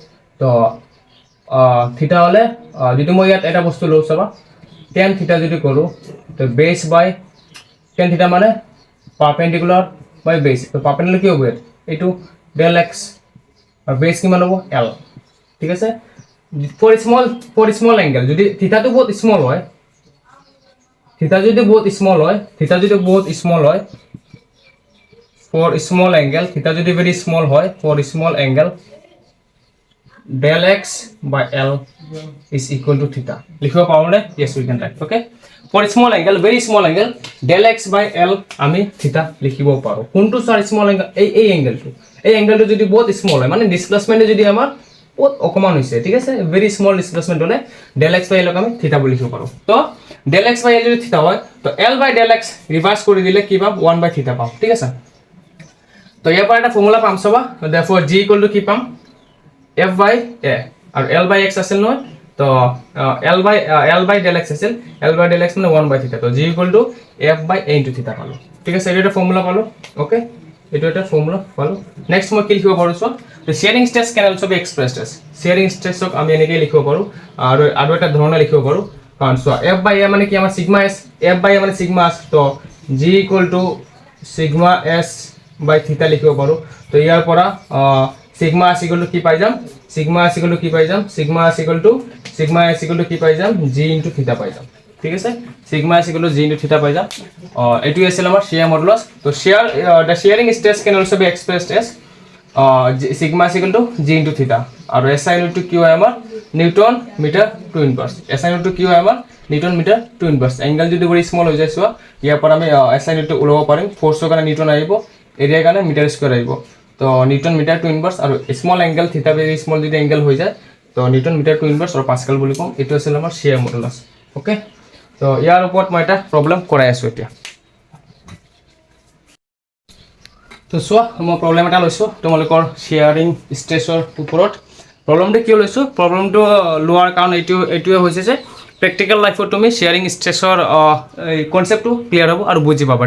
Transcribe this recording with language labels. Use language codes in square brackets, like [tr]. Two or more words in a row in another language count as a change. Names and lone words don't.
[as] তো থিটা হ'লে যদি মই ইয়াত এটা বস্তু লওঁ, চাবা [en] tan theta [as] যদি কৰোঁ, তো [en] base by tan theta [as] মানে [en] perpendicular by base. [as] তো পাৰপেণ্ডিকুলাৰ কি হ'ব ইয়াত? এইটো [en] del x [as] আৰু বেছ কিমান হ'ব? এল। ঠিক আছে, [en] for small angle [as] যদি থিটাটো বহুত স্মল হয়, থিটা যদি বহুত স্মল হয়, [en] for small angle, [as] theta যদি [en] very small [as] হয়, [en] for small angle del x by l is equal to theta। [as] লিখিব পাৰো নে? [en] yes we can write। okay, for small angle, very small angle, del x by l [as] আমি theta লিখিব পাৰো। কোনটো স্যার [en] small angle? [as] এই এংগেলটো যদি বহুত স্মল হয়, মানে ডিসপ্লেসমেন্ট যদি আমাৰ বহুত অকমান হৈছে, ঠিক আছে, [en] very small displacement হলে del x by l [as] আমি theta বুলি লিখিব পাৰো। তো [en] del x by l [as] যদি theta হয়, তো [en] l by del x [as] ৰিভাৰ্স কৰি দিলে কি পাম? [en] 1 by theta [as] পাম। ঠিক আছে, তো ইয়াৰ পৰা এটা ফৰ্মুলা পাম, চাবা, [en] therefore g equal to [as] কি পাম? [en] f by a, [as] আৰু [en] l by x [as] আছিল নহয়, তো [en] l by del x [as] আছিল, [en] l by del x [as] মানে [en] 1 by theta, [as] তো [en] g equal to f by a into theta [as] পালো। ঠিক আছে, এইটো এটা ফৰ্মুলা পালো। ওকে, এইটো এটা ফৰ্মুলা পালো। নেক্সট মই কি লিখিব পাৰো? চোৱা, [en] the shearing stress can also be expressed as, [as] shearing stressক আমি এনেকৈ লিখিব পাৰো, আৰু এটা ধৰণে লিখিব পাৰো। কাৰণ চোৱা, [en] f by a [as] মানে কি? আমাৰ সিগমা s, [en] f by a [as] মানে সিগমা s, তো [en] g equal to [as] সিগমা s by theta লিখিব পাৰো। তো ইয়াৰ পৰা সিগমা s [en] equal to [as] কি পাই যাম? সিগমা s [en] equal to [as] কি পাই যাম? সিগমা s [en] equal to [as] কি পাই যাম? [en] g into theta [as] পাই যাম। ঠিক আছে, সিগমা s [en] equal to g into theta [as] পাই যাম। এটো আছিল আমাৰ [en] shear modulus। তো the shearing stress can also be expressed as sigma is equal to g into theta, আৰু SI unit to [as] কি হয় আমাৰ? [en] newton metre to inverse. SI unit [as] to কি হয় আমাৰ? [en] newton metre to inverse. [as] এংগেল যদি [en] very small [as] হৈ যায়, চোৱা, ইয়াৰ পৰা আমি [en] SI unit [as] টো ওলাব পাৰিম। ফ'ৰ্চৰ কাৰণে নিউটন আহিব, এৰিয়াৰ কাৰণে [en] metre square [as] আহিব। তো [en] newton metre to inverse, [as] আৰু [en] small angle theta very small [as] যদি এংগেল হৈ যায়, তো [en] newton metre to inverse [as] আৰু পাস্কেল বুলি কম। এইটো আছিল আমাৰ [en] shear modulus। [as] ওকে, তো ইয়াৰ ওপৰত মই এটা প্ৰব্লেম কৰাই আছো এতিয়া। তো চোৱা, মই প্ৰব্লেম এটা লৈছোঁ তোমালোকৰ [en] shearing stress [as] ওপৰত। প্ৰব্লেমটো কিয় লৈছোঁ? প্ৰব্লেমটো লোৱাৰ কাৰণ এইটোৱে হৈছে যে [en] practical life [as] তুমি [en] shearing stress concept [as] ক্লিয়াৰ হ'ব আৰু বুজি পাবা।